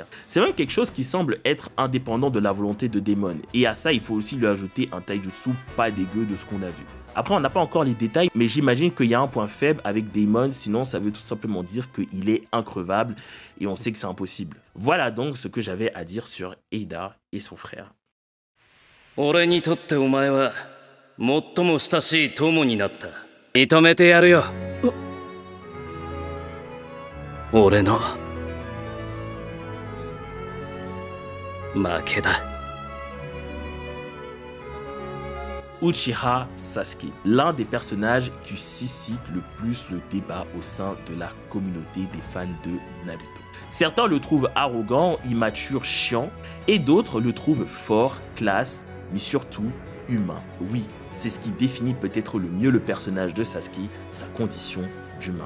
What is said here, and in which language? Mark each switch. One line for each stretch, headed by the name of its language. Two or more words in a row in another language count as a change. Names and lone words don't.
French: C'est même quelque chose qui semble être indépendant de la volonté de Daemon, et à ça il faut aussi lui ajouter un taijutsu pas dégueu de ce qu'on a vu. Après on n'a pas encore les détails, mais j'imagine qu'il y a un point faible avec Daemon, sinon ça veut tout simplement dire qu'il est increvable, et on sait que c'est impossible. Voilà donc ce que j'avais à dire sur Eida et son frère.
Japanese: 俺にとってお前は最も親しい友になった。認めてやるよ。俺の負けだ。
French: Uchiha Sasuke, l'un des personnages qui suscite le plus le débat au sein de la communauté des fans de Naruto. Certains le trouvent arrogant, immature, chiant, et d'autres le trouvent fort, classe, mais surtout humain. Oui, c'est ce qui définit peut-être le mieux le personnage de Sasuke, sa condition d'humain.